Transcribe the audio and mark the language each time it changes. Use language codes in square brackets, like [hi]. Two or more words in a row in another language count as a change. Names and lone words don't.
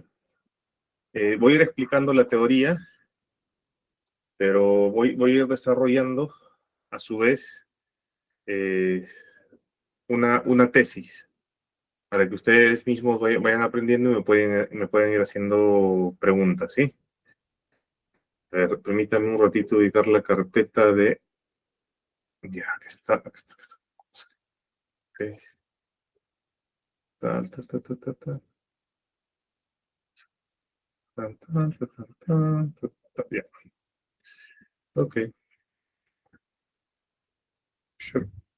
[es] Voy a ir explicando la teoría, pero voy a ir desarrollando a su vez eh, una tesis para que ustedes mismos vayan aprendiendo y me pueden ir haciendo preguntas, ¿sí? A ver, permítame un ratito ubicar la carpeta de... Ya, aquí está, aquí está, aquí está. Ok. Tal, tal, tal, tal, tal, tal. Tal, tal, tal, tal, tal, tal, tal. Ya, ok. Sure.